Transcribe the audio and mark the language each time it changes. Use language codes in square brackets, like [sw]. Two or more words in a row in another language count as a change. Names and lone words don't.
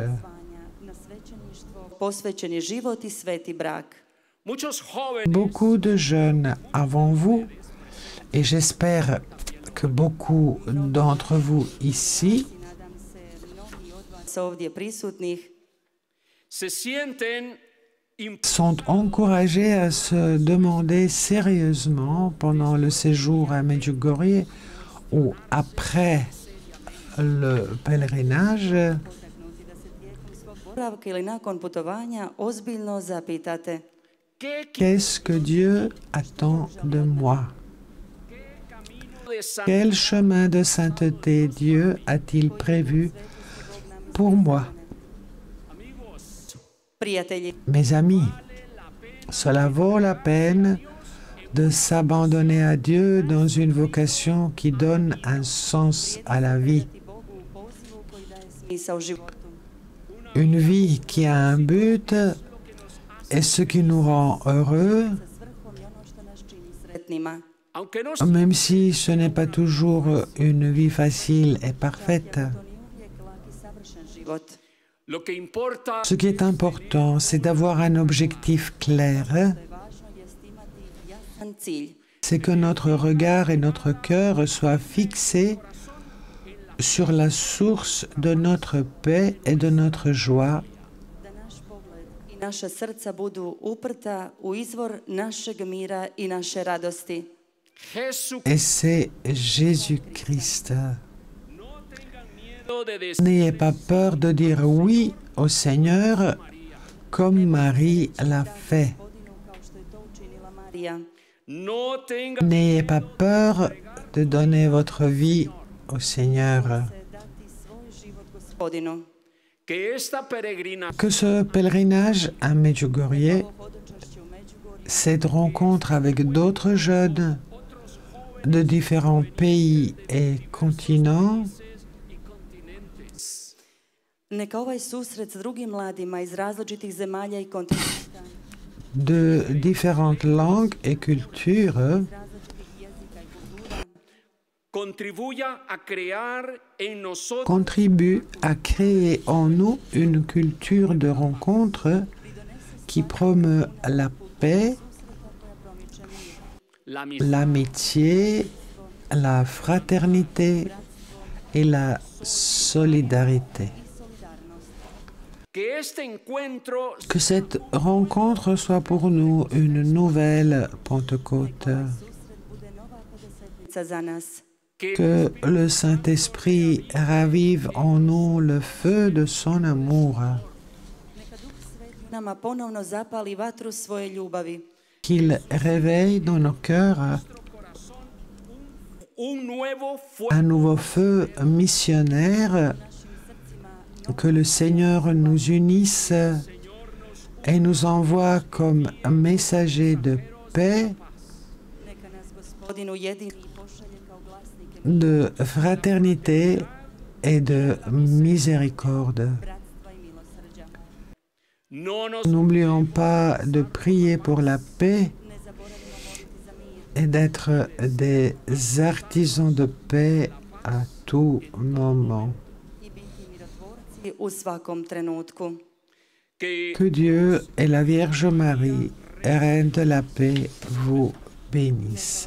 [hr] na svećeništvo, posvećeni život i sveti brak. [es] muchos jóvenes [fr] Beaucoup de jeunes avant vous, et j'espère que beaucoup d'entre vous ici [hr] Nadam se mnogi od vas ovdje prisutnih [es] se sienten [fr] sont encouragés à se demander sérieusement pendant le séjour à Medjugorje ou après le pèlerinage [hr] potaknuti da se tijekom svog boravka ili nakon putovanja ozbiljno zapitate [es] qué [fr] qu'est-ce que Dieu attend de moi? [es] camino de santidad [fr] Quel chemin de sainteté Dieu a-t-il prévu pour moi? [hr] prijatelji. [fr] Mes amis, cela vaut la peine de s'abandonner à Dieu dans une vocation qui donne un sens à la vie. [hr] Bogu u pozivu koji daje smisao životu. [fr] Une vie qui a un but et ce qui nous rend heureux, [hr] Sa svrhom je ono što nas čini sretnima. [es] aunque no [fr] même si ce n'est pas toujours une vie facile et parfaite. [hr] To nije uvijek lak i savršen život. [es] lo que importa [fr] Ce qui est important, c'est d'avoir un objectif clair, [hr] Što je važno jest imati jasan cilj. [fr] c'est que notre regard et notre cœur soient fixés sur la source de notre paix et de notre joie, [hr] Da naš pogled i naša srca budu uprta u izvor našeg mira i naše radosti. [es] Jesús. [fr] et c'est Jésus-Christ. [es] No tengan miedo de decir [fr] N'ayez pas peur de dire oui au Seigneur comme Marie l'a fait. [hr] Gospodinu kao što je to učinila Marija. [es] no tengan [fr] N'ayez pas peur de donner votre vie au Seigneur. [hr] Se dati svoj život Gospodinu. [es] que esta peregrina [fr] Que ce pèlerinage à Medjugorje, [hr] Hodočašće u Međugorju [fr] cette rencontre avec d'autres jeunes de différents pays et continents, [hr] neka ovaj susret s drugim mladima iz različitih zemalja i kontinenta, [fr] de différentes langues et cultures, [hr] različitih jezika i kultura, [es] contribuya a crear en nosotros [fr] contribue à créer en nous une culture de rencontre qui promeut la paix, [es] la misma. [fr] l'amitié, la fraternité et la solidarité. [es] Que este encuentro [fr] Que cette rencontre soit pour nous une nouvelle Pentecôte. [hr] susret bude nova pedesetnica za nas. [fr] Que le Saint-Esprit ravive en nous le feu de son amour. [hr] Neka Duh Sveti u nama ponovno zapali vatru svoje ljubavi. [fr] Qu'il réveille dans nos cœurs [es] un nuevo fuego [fr] un nouveau feu missionnaire. Que le Seigneur nous unisse et nous envoie comme messagers de paix, [hr] Neka nas Gospodin ujedini i pošalje kao glasnike [fr] de fraternité et de miséricorde. [hr] bratstva i milosrđa. [es] no nos [fr] N'oublions pas de prier pour la paix [hr] Ne zaboravimo moliti za mir [fr] et d'être des artisans de paix à tout moment. [hr] i biti mirotvorci u svakom trenutku. [es] que [fr] Que Dieu et la Vierge Marie, Reine de la paix, vous bénissent.